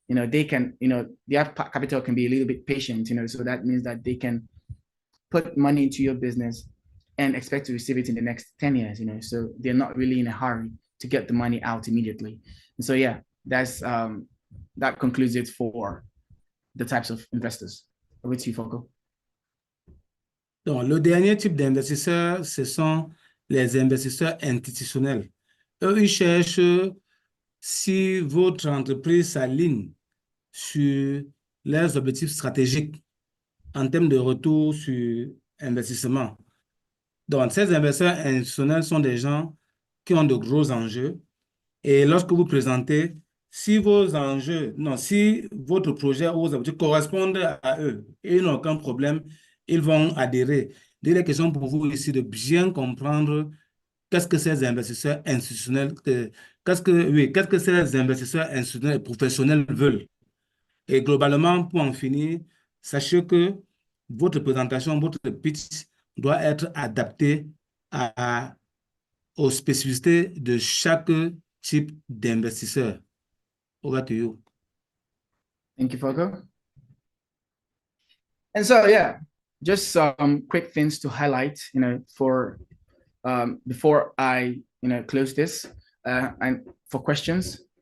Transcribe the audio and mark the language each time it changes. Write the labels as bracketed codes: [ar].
[en] they can, their capital can be a little bit patient, so that means that they can put money into your business and expect to receive it in the next 10 years, so they're not really in a hurry to get the money out immediately. And so, yeah, that concludes it for the types of investors. Over to you, Foco. [fr] Donc, le dernier type d'investisseurs, ce sont les investisseurs institutionnels. Eux, ils cherchent si votre entreprise s'aligne sur leurs objectifs stratégiques en termes de retour sur investissement. Donc, ces investisseurs institutionnels sont des gens qui ont de gros enjeux. Et lorsque vous présentez, si vos enjeux, non, si votre projet ou vos objectifs correspondent à eux et ils n'ont aucun problème, ils vont adhérer. Donc, la question pour vous ici de bien comprendre qu'est-ce que ces investisseurs institutionnels, qu'est-ce que ces investisseurs institutionnels et professionnels veulent. Et globalement, pour en finir, sachez que votre présentation, votre pitch doit être adapté aux spécificités de chaque type d'investisseur. [en] Over to you. Thank you, Foco. And so, yeah, just some quick things to highlight, for before I, close this, and for questions.